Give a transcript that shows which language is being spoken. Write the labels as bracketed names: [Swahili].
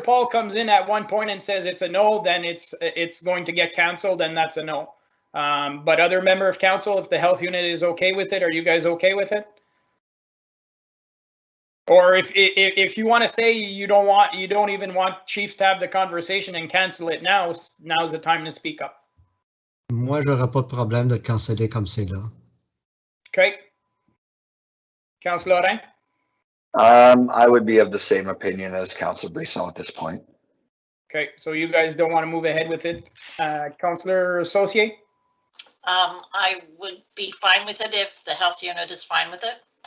[English] Paul comes in at one point and says it's a no, then it's going to get canceled, and that's a no. But other member of council, if the health unit is okay with it, are you guys okay with it? Or if you want to say you don't even want Chiefs to have the conversation and cancel it now, now's the time to speak up. [French] Moi, j'aurais pas de problème de canceller comme c'est là. [English] Okay. Councillor Lorrain? I would be of the same opinion as Councillor Brisson at this point. Okay, so you guys don't want to move ahead with it. Councillor Saucier? I would be fine with it if the health unit is fine with it.